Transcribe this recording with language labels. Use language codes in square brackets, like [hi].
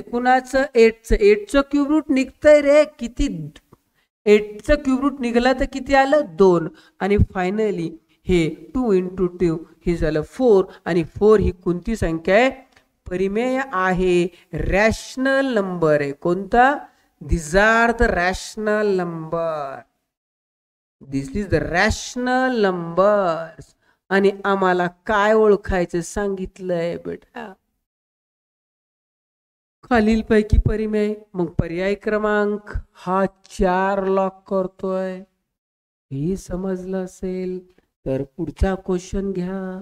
[mr] कुणाचं? 8चं. 8चं cube route निघतंय रे. किती? 8चं क्यूब रूट निघाला तर किती आलं? 2. आणि फायनली हे 2 × 2 हे झालं 4. आणि 4 ही कोणती संख्या आहे? परिमेय आहे, रॅशनल नंबर आहे. कोणता? [en] These are the rational number. This is the rational numbers. [mr] आणि आम्हाला काय ओळखायचं सांगितलंय बेटा? खालीलपैकी परिमेय. मग पर्याय क्रमांक हा 4 लॉक करतोय. हे समजलं असेल तर पुढचा क्वेश्चन घ्या.